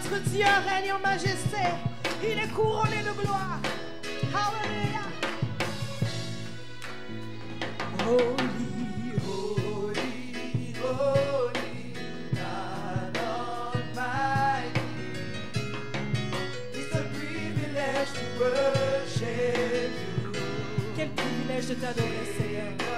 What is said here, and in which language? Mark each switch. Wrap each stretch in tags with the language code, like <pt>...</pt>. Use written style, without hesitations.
<fr>Dieu règne en majesté, il est couronné de gloire. Alléluia.</fr> <en>Holy, holy, holy, God Almighty. It's a privilege to worship you.</en> <fr>Quel privilège de t'adorer, Seigneur.</fr>